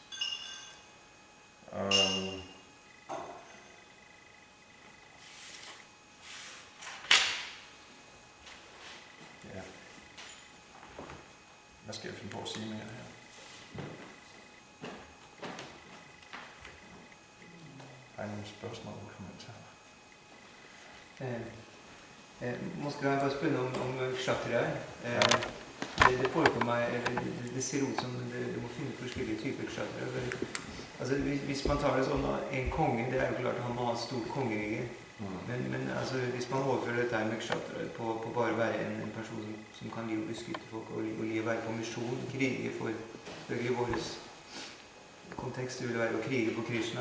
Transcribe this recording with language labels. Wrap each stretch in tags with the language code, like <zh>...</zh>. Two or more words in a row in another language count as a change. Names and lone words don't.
<da>Ja. Hvad skal jeg finde på at sige mere her? Har I nogle spørgsmål og kommentarer?</da> <no>Måske kan jeg bare spørre om kshatriya. Det foregår meg, det ser ut som du må finne forskjellige typer kshatriya. Altså, hvis man tar det sånn, en konge, det er jo klart at han må ha et stort kongerige. Men altså, hvis man overfører dette med kshatriya på bare være en person som kan li å beskytte folk og li å være på mission, krige for i vår kontekst, det vil være å krige på Krishna.</no>